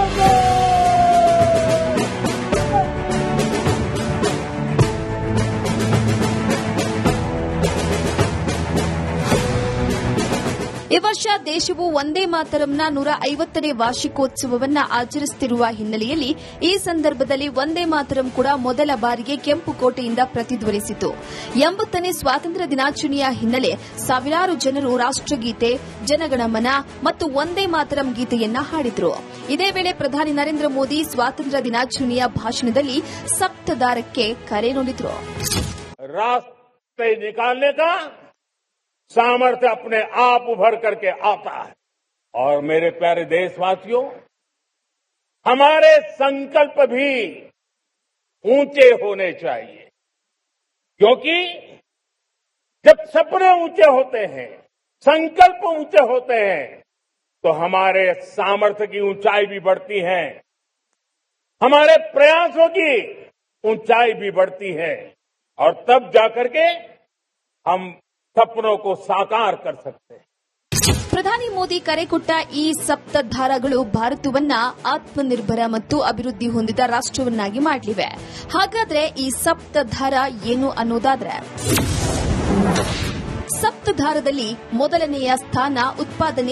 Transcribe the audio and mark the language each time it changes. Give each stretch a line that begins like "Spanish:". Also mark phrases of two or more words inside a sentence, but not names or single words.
Kannada: ಈ ವರ್ಷ ದೇಶವು ವಂದೇ ಮಾತರಂನ 150ನೇ ವಾರ್ಷಿಕೋತ್ಸವವನ್ನು ಆಚರಿಸುತ್ತಿರುವ ಹಿನ್ನೆಲೆಯಲ್ಲಿ ಈ ಸಂದರ್ಭದಲ್ಲಿ ವಂದೇ ಮಾತರಂ ಕೂಡ ಮೊದಲ ಬಾರಿಗೆ ಕೆಂಪು ಕೋಟೆಯಿಂದ ಪ್ರತಿಧ್ವನಿಸಿತು. 80ನೇ ಸ್ವಾತಂತ್ರ್ಯ ದಿನಾಚರಣೆಯ ಹಿನ್ನೆಲೆ ಸಾವಿರಾರು ಜನರು ರಾಷ್ಟಗೀತೆ, ಜನಗಣಮನ ಮತ್ತು ವಂದೇ ಮಾತರಂ ಗೀತೆಯನ್ನ ಹಾಡಿದರು. ಇದೇ ವೇಳೆ ಪ್ರಧಾನಿ ನರೇಂದ್ರ ಮೋದಿ ಸ್ವಾತಂತ್ರ್ಯ ದಿನಾಚರಣೆಯ ಭಾಷಣದಲ್ಲಿ ಸಪ್ತಧಾರಕ್ಕೆ ಕರೆ ನೀಡಿದರು.
Hindi: सामर्थ्य अपने आप उभर करके आता है। और मेरे प्यारे देशवासियों, हमारे संकल्प भी ऊंचे होने चाहिए, क्योंकि जब सपने ऊंचे होते हैं, संकल्प ऊंचे होते हैं, तो हमारे सामर्थ्य की ऊंचाई भी बढ़ती है, हमारे प्रयासों की ऊंचाई भी बढ़ती है, और तब जाकर के हम सपनों को साकार कर सकते हैं.
Kannada: ಪ್ರಧಾನಿ ಮೋದಿ ಕರೆ ಕೊಟ್ಟ ಈ ಸಪ್ತಧಾರಗಳು ಭಾರತವನ್ನ ಆತ್ಮನಿರ್ಭರ ಮತ್ತು ಅಭಿವೃದ್ಧಿ ಹೊಂದಿದ ರಾಷ್ಟವನ್ನಾಗಿ ಮಾಡಲಿವೆ. ಹಾಗಾದ್ರೆ ಈ ಸಪ್ತಧಾರ ಏನು ಅನ್ನೋದಾದ್ರೆ, ಸಪ್ತಧಾರದಲ್ಲಿ ಮೊದಲನೆಯ ಸ್ಥಾನ ಉತ್ಪಾದನೆ.